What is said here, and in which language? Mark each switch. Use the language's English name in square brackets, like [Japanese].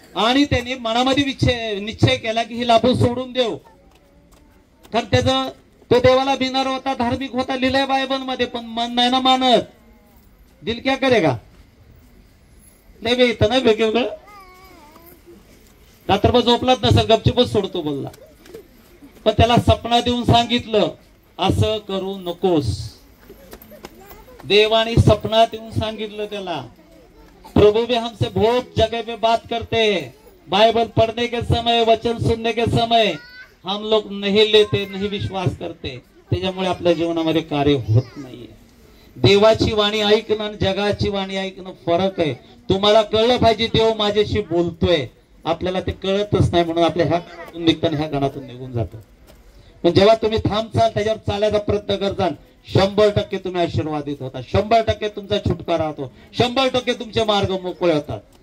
[Marathi] आणि त्यांनी मनामध्ये निश्चय केला की हिला आपण सोडून देऊ, कारण त्याचं तो देवाला भिणार होता, धार्मिक होता, लिहिलंय बायबल मध्ये, पण मन नाही ना मानत. [Hindi] दिल क्या करेगा? [Marathi] नाही बे, इथं नाही वेगवेगळं. रात्रभर झोपलाच नसेल, गपचूपच सोडतो बोलला. पण त्याला सपना देऊन सांगितलं असं करू नकोस. देवाने सपना देऊन सांगितलं त्याला, [Hindi] प्रभु भी हमसे बहुत जगह पे बात करते हैं, बाइबल पढ़ने के समय, वचन सुनने के समय हम लोग नहीं लेते, नहीं विश्वास करते. [Marathi] त्याच्यामुळे आपल्या जीवनामध्ये कार्य होत नाहीये. देवाची वाणी ऐकणं आणि जगाची वाणी ऐकणं फरक आहे. तुम्हाला कळलं पाहिजे देव माझ्याशी बोलतोय, आपल्याला ते कळतच नाही म्हणून आपल्या ह्या कानातून निघताना ह्या कानातून निघून जातं. पण जेव्हा तुम्ही थांबचाल, त्याच्यावर चालायचा प्रयत्न करताल, 100% तुम्ही आशीर्वादित होता, 100% तुमचा छुटकारा होतो, 100% तुमचे मार्ग मोकळे होतात.